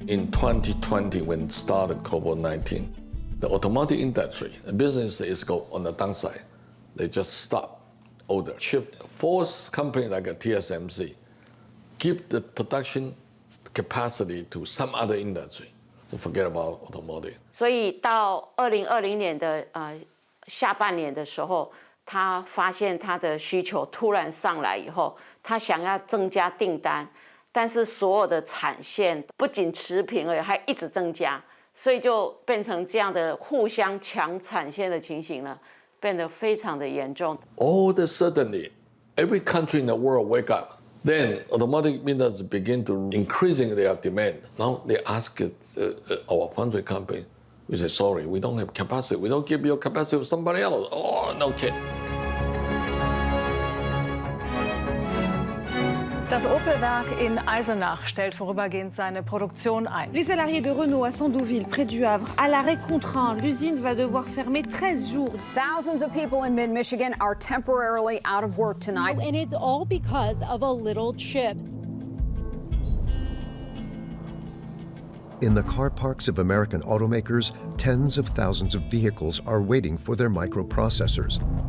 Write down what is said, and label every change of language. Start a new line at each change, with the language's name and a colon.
English: In 2020, when started COVID-19, the automotive industry, the business is go on the downside. They just stop order. Chip force company like a TSMC give the production capacity to some other industry. So forget about automotive.
Chinese: 所以到2020年的下半年的时候，他发现他的需求突然上来以后，他想要增加订单，但是所有的产线不仅持平而已，还一直增加，所以就变成这样的互相抢产线的情形了，变得非常的严重。
English: All of a sudden, every country in the world wake up. Then automotive industry begin to increasing their demand. Now they ask our foundry company, we say, sorry, we don't have capacity. We don't give you capacity with somebody else. Oh, no kid.
German: Das Opel-Werk in Eisenach stellt vorübergehend seine Produktion ein.
French: Les salariés de Renault à Sandouville, près du Havre, à l'arrêt contraint. L'usine va devoir fermer 13 jours.
English: Thousands of people in mid-Michigan are temporarily out of work tonight. And it's all because of a little chip. In the car parks of American automakers, tens of thousands of vehicles are waiting for their microprocessors.